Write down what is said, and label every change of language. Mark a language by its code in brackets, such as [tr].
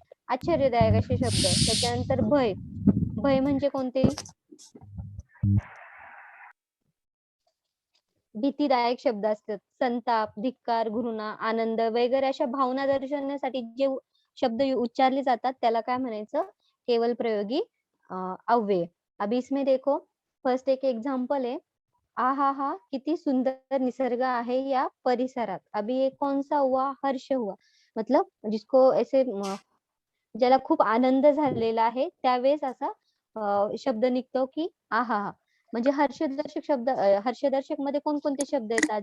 [mr] आश्चर्यदायक असे शब्द. त्याच्यानंतर भय. भय म्हणजे कोणते? भीतीदायक शब्द असतात. संताप, धिक्कार, घृणा, आनंद वगैरे अशा भावना दर्शवण्यासाठी जे शब्द उच्चारले जातात त्याला काय म्हणायचं? केवल प्रयोगी अव्यय. [hi] अभी इसमें देखो, फर्स्ट एक एग्जांपल है. [mr] आहा हा, किती सुंदर निसर्ग आहे या परिसरात. [hi] अभी ये कौन सा हुआ? हर्ष हुआ. मतलब जिसको ऐसे [mr] ज्याला खूप आनंद झालेला आहे त्यावेळेस असा शब्द निघतो की आहा हा. म्हणजे हर्षदर्शक शब्द, हर्षदर्शक मध्ये कोणकोणते शब्द येतात?